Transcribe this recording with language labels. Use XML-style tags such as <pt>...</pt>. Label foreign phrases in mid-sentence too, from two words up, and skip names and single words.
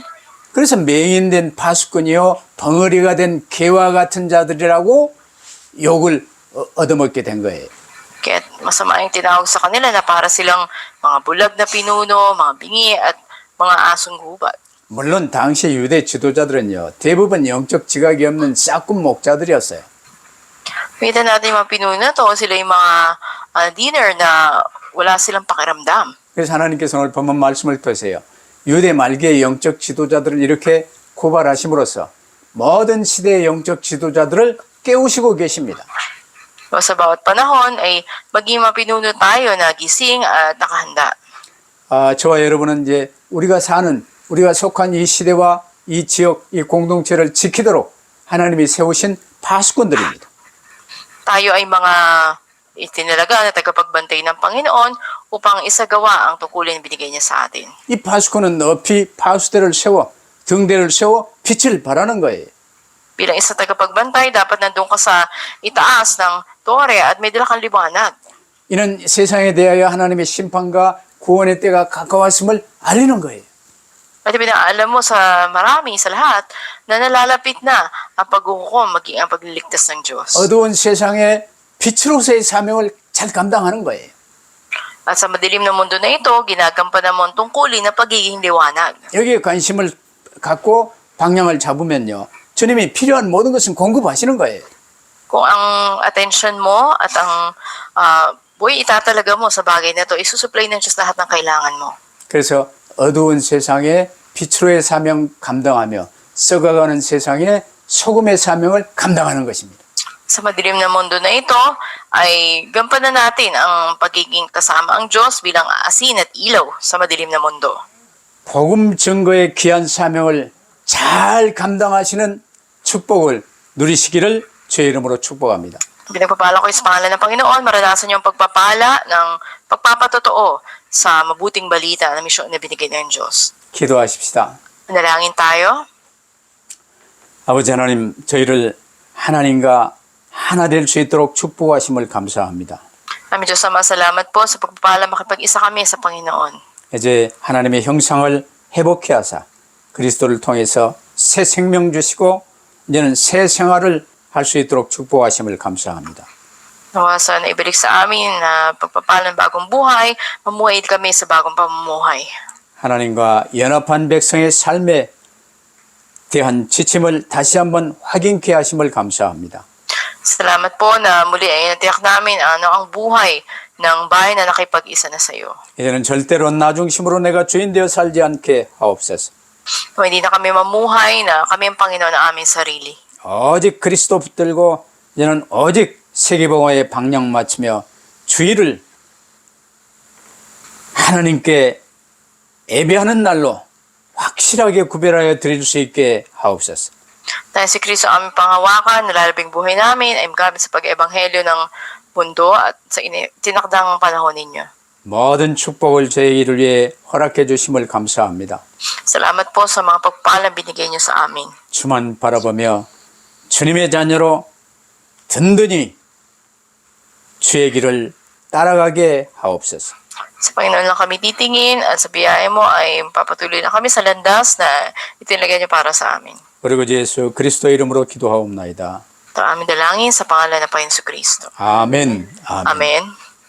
<ko>그래서 맹인된 파수꾼이요 덩어리가 된 개와 같은 자들이라고 욕을 얻어먹게 된 거예요.</ko> <tl>Kaya masama yung tinawag sa kanila na para silang mga bulag na pinuno, mga bingi at mga asong gubat.</tl> <ko>물론 당시 유대 지도자들은요 대부분 영적 지각이 없는 싹군 목자들이었어요.</ko> <tl>Kita natin yung mga pinuno na to, sila yung mga dinner na wala silang pakiramdam.</tl> <ko>그래서 하나님께서 오늘 본문 말씀을 통해서요 유대 말기의 영적 지도자들을 이렇게 고발하심으로써 모든 시대의 영적 지도자들을 깨우시고 계십니다.</ko> <tl>Sa bawat panahon ay maging mga pinuno tayo na gising at nakahanda.</tl> <ko>저와 여러분은 이제 우리가 속한 이 시대와 이 지역, 이 공동체를 지키도록 하나님이 세우신 파수꾼들입니다.</ko> <tl>Tayo ay mga itinalaga na tagapagbantay ng Panginoon upang isagawa ang tungkulin na binigay niya sa atin.</tl> <ko>이 파수꾼은 높이 파수대를 세워 등대를 세워 빛을 발하는 거예요.</ko> <tl>Bilang isa tagapagbantay, dapat nandun ka sa itaas ng tore at may dala kang liwanag.</tl> <ko>이는 세상에 대하여 하나님의 심판과 구원의 때가 가까웠음을 알리는 거예요.</ko> <tl>At pinaalam mo sa marami, sa lahat, na nalalapit na ang paghuhukom maging ang pagliligtas ng Diyos.</tl> <ko>어두운 세상에 빛으로서의 사명을 잘 감당하는 거예요.</ko> <tl>At sa madilim na mundo na ito, ginagampanan mo ang tungkulin na pagiging liwanag.</tl> <ko>여기에 관심을 갖고 방향을 잡으면요. 주님이 필요한 모든 것은 공급하시는 거예요.</ko> <tl>Kung ang attention mo at ang Boy, itatalaga mo sa bagay na to, isusupply ng Diyos lahat ng kailangan mo.</tl> <ko>그래서 어두운 세상에 빛으로의 사명 감당하며 썩어가는 세상에 소금의 사명을 감당하는 것입니다.</ko> <tl>Sa madilim na mundo na ito, ay gampanan natin ang pagiging kasama ang Diyos bilang asin at ilaw sa madilim na mundo.</tl> <ko>복음 증거의 귀한 사명을 잘 감당하시는 축복을 누리시기를 주의 이름으로 축복합니다.</ko> <tl>Pinagpapala ko sa pangalan ng Panginoon, maranasan niyo ang pagpapala ng pagpapatotoo sa mabuting balita na misyon na binigay ng Diyos.</tl> <ko>기도하십시다.</ko> <tl>Manalangin tayo.</tl> <ko>아버지 하나님, 저희를 하나님과 하나 될 수 있도록 축복하심을 감사합니다.</ko> <tl>Aming Diyos Ama, salamat po sa pagpapala makipag-isa kami sa Panginoon.</tl> <ko>이제 하나님의 형상을 회복해 하사 그리스도를 통해서 새 생명 주시고 이제는 새 생활을 할 수 있도록 축복하심을 감사합니다.</ko> <tl>Nawasan na ibalik sa amin na pagpapala ng bagong buhay, mamuhay kami sa bagong pamumuhay.</tl> <ko>하나님과 연합한 백성의 삶에 대한 지침을 다시 한번 확인케 하심을 감사합니다.</ko> <tl>Salamat po na muli ay natiyak namin ang buhay ng bayan na nakipag-isa na sa iyo.</tl> <ko>이제는 절대로 나 중심으로 내가 주인 되어 살지 않게 하옵소서.</ko> <tl>Hindi na kami mamuhay na kami ang Panginoon ng aming sarili.</tl> <ko>오직 그리스도 붙들고 이제는 오직 세계복음에 방향 맞추며 주의를 하나님께 예배하는 날로 확실하게 구별하여 드릴 수 있게 하옵소서.</ko> <tl>Dahil si Kristo ang aming panghawakan, nalalabing buhay namin ay magamit sa pag-ebanghelyo ng mundo at sa tinakdang panahon ninyo.</tl> <ko>모든 축복을 저희를 위해 허락해 주심을 감사합니다.</ko> <tl>Salamat po sa mga pagpalang binigay niyo sa amin.</tl> <ko>주만 바라보며 주님의 자녀로 든든히 주의 길을 따라가게 하옵소서.</ko> <tl>Sa Panginoon lang kami titingin at sa biyaya mo ay papatuloy na kami sa landas na itinalagay niyo para sa amin.</tl> <ko>그리고 예수 그리스도 이름으로 기도하옵나이다.</ko> <tl>Ito ang aming dalangin sa pangalan ng Panginoon Kristo.</tl> <ko>아멘. 아멘.</ko> <tl>Amen.</tl>